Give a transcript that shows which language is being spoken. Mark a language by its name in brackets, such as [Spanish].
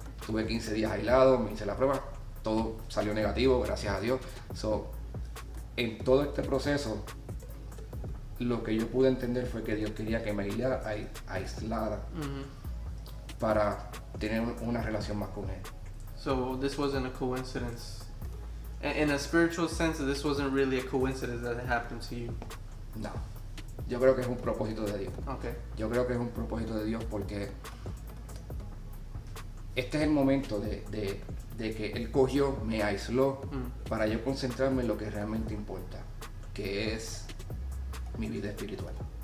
[Spanish] Tuve 15 días aislado, me hice la prueba, todo salió negativo, gracias a Dios. So, en todo este proceso, lo que yo pude entender fue que Dios quería que me aislara para tener una relación más con Él. [English] So this wasn't a coincidence. In a spiritual sense, this wasn't really a coincidence that it happened to you. [Spanish] No, yo creo que es un propósito de Dios. [English] Okay. [Spanish] Yo creo que es un propósito de Dios porque este es el momento de que Él cogió, me aisló para yo concentrarme en lo que realmente importa, que es mi vida espiritual.